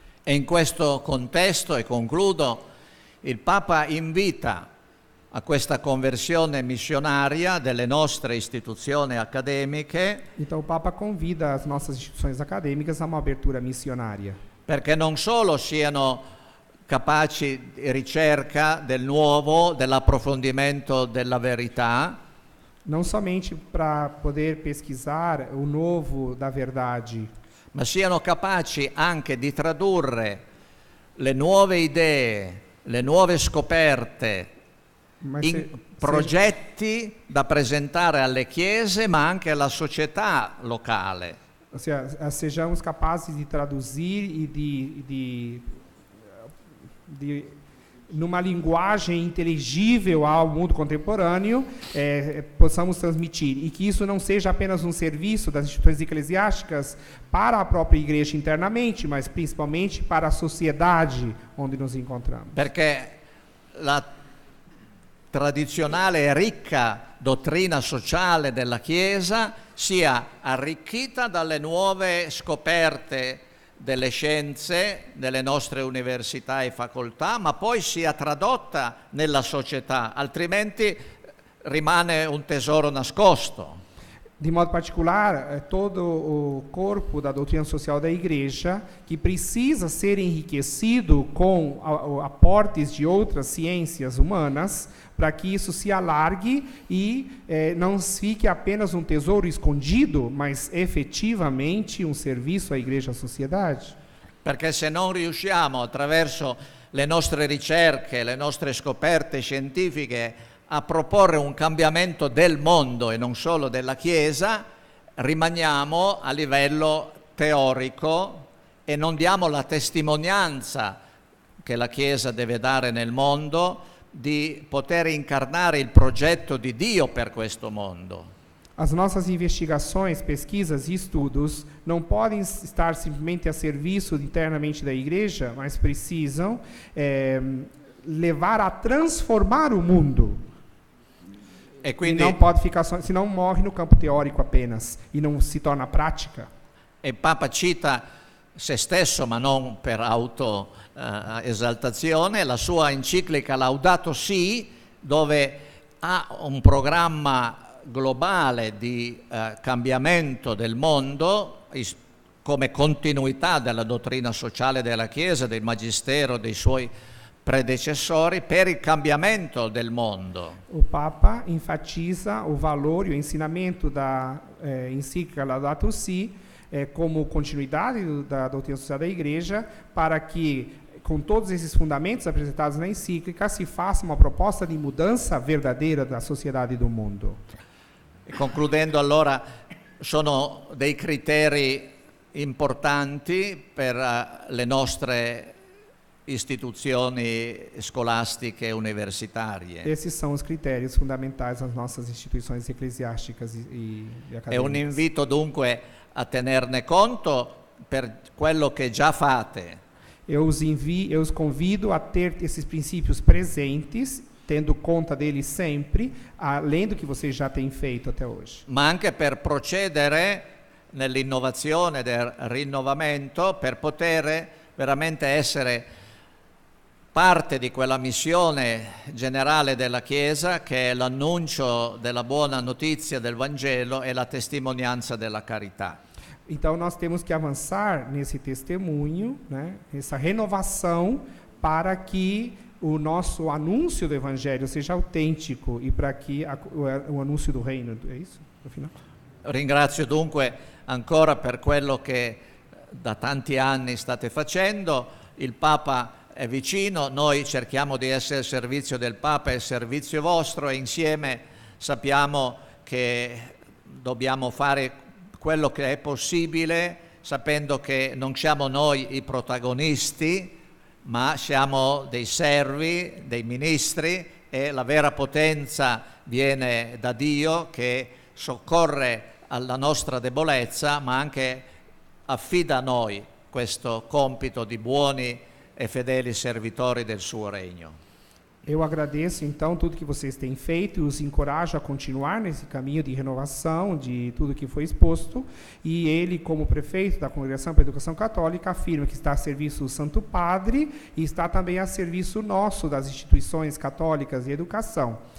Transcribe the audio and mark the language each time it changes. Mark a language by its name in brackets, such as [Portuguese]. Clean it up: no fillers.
[Italian] E in questo contesto, e concludo, il Papa invita a questa conversione missionaria delle nostre istituzioni accademiche. [Portuguese] Então o Papa convida as nossas instituições acadêmicas a uma abertura missionária. [Italian] Perché non solo siano capaci di ricerca del nuovo, dell'approfondimento della verità, [Portuguese] não somente para poder pesquisar o novo da verdade, [Italian] ma siano capaci anche di tradurre le nuove idee, le nuove scoperte in progetti da presentare alle chiese, ma anche alla società locale. Ossia, [Portuguese] sejamos capazes de traduzir e numa linguagem inteligível ao mundo contemporâneo, possamos transmitir, e que isso não seja apenas um serviço das instituições eclesiásticas para a própria igreja internamente, mas principalmente para a sociedade onde nos encontramos. [Italian] Perché la tradizionale e ricca dottrina sociale della Chiesa sia arricchita dalle nuove scoperte delle scienze, delle nostre università e facoltà, ma poi sia tradotta nella società, altrimenti rimane un tesoro nascosto. [Portuguese] De modo particular, todo o corpo da doutrina social da igreja, que precisa ser enriquecido com aportes de outras ciências humanas, para que isso se alargue e não fique apenas um tesouro escondido, mas efetivamente um serviço à igreja e à sociedade. [Italian] Perché se non riusciamo attraverso le nostre ricerche, le nostre scoperte scientifiche a proporre un cambiamento del mondo e non solo della Chiesa, rimaniamo a livello teorico e non diamo la testimonianza che la Chiesa deve dare nel mondo di poter incarnare il progetto di Dio per questo mondo. [Portuguese] As nossas investigações, pesquisas e estudos não podem estar simplesmente a serviço internamente da igreja, mas precisam levar a transformar o mundo. [Italian] E quindi, [Portuguese] não pode ficar só, senão morre no campo teórico apenas e não se torna prática. [Italian] E Papa cita se stesso, ma non per esaltazione, la sua enciclica Laudato Si, dove ha un programma globale di cambiamento del mondo come continuità della dottrina sociale della Chiesa, del Magistero, dei suoi predecessori per il cambiamento del mondo. [Portuguese] O Papa enfatiza o valor e o ensinamento da encíclica Laudato Si como continuidade da doutrina social da Igreja, para que, com todos esses fundamentos apresentados na encíclica, se faça uma proposta di mudança verdadeira da sociedade e do mundo. [Italian] E concludendo, allora, sono dei criteri importanti per le nostre istituzioni scolastiche e universitarie. [Portuguese] Esses são os critérios fundamentais das nossas instituições eclesiásticas e acadêmicas. [Italian] È un invito dunque a tenerne conto per quello che già fate. [Portuguese] Eu os convido a ter esses princípios presentes, tendo conta deles sempre, além do que vocês já têm feito até hoje. [Italian] Ma anche per procedere nell'innovazione del rinnovamento, per poter veramente essere parte di quella missione generale della Chiesa che è l'annuncio della buona notizia del Vangelo e la testimonianza della carità. [Portuguese] Então nós temos que avançar nesse testemunho, né, essa renovação, para que o nosso anúncio do Evangelho seja autêntico e para que o anúncio do reino, é isso? No final? [Italian] Ringrazio dunque ancora per quello che da tanti anni state facendo. Il Papa è vicino, noi cerchiamo di essere al servizio del Papa e al servizio vostro, e insieme sappiamo che dobbiamo fare quello che è possibile, sapendo che non siamo noi i protagonisti, ma siamo dei servi, dei ministri, e la vera potenza viene da Dio, che soccorre alla nostra debolezza, ma anche affida a noi questo compito di buoni e fedeli servitori del suo regno. [Portuguese] Eu agradeço, então, tudo que vocês têm feito e os encorajo a continuar nesse caminho de renovação de tudo que foi exposto. E ele, como prefeito da Congregação para a Educação Católica, afirma que está a serviço do Santo Padre e está também a serviço nosso, das instituições católicas de educação.